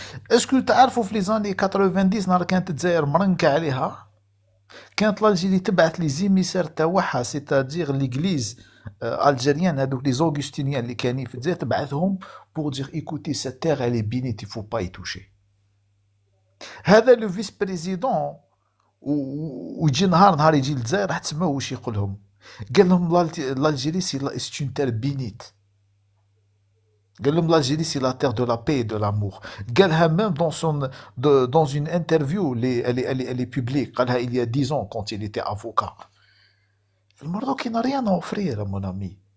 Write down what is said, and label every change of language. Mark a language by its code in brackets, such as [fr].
[fr] Est-ce que [ar] تعرفوا في [fr] les années 90 [ar] نهار كانت الجزائر مرنكة عليها كانت [fr] l'Algérie [ar] تبعث لي زيميسير تاعها [fr] c'est-à-dire l'église algérienne [ar] هذوك [fr] les augustiniens [ar] اللي كانين في الجزائر تبعثهم [fr] pour dire écoutez cette terre elle est bénite il faut pas y toucher. [ar] هذا لو فيس بريزيدون ويجي نهار يجي للجزائر راح تسمعوا واش يقول لهم. قال لهم [fr] l'Algérie c'est une terre bénite. قال لهم l'Algérie c'est la terre de la paix et de l'amour. [ar] قالها [fr] même dans une interview elle est publique. [ar] قالها [fr] il y a 10 ans quand il était avocat. Le Maroc il n'a rien à offrir mon ami.